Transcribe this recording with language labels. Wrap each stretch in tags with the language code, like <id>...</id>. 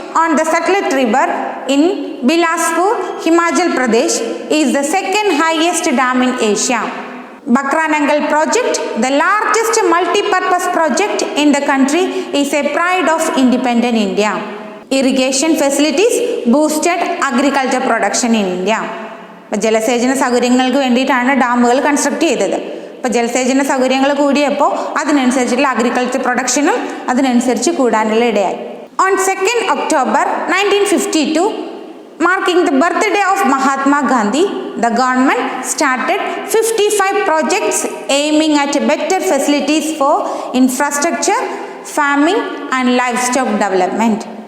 <en>on the Satluj River in Bilaspur, Himachal Pradesh is the second highest dam in Asia. Bakranangal project, the largest multi-purpose project in the country, is a pride of independent India. Irrigation facilities boosted agriculture production in India.</en> <ml>ഇപ്പോൾ ജലസേചന സൗകര്യങ്ങൾക്ക് വേണ്ടിയിട്ടാണ് ഡാമുകൾ construct ചെയ്തത്. ഇപ്പോൾ ജലസേചന സൗകര്യങ്ങൾ കൂടിയപ്പോൾ അതിനനുസരിച്ചുള്ള അഗ്രികൾച്ചർ പ്രൊഡക്ഷനും അതിനനുസരിച്ച് കൂടാനുള്ള ഇടയായി.</ml> <en>On 2nd October 1952, marking the birthday of Mahatma Gandhi, the government started 55 projects aiming at better facilities for infrastructure, farming and livestock development.</en>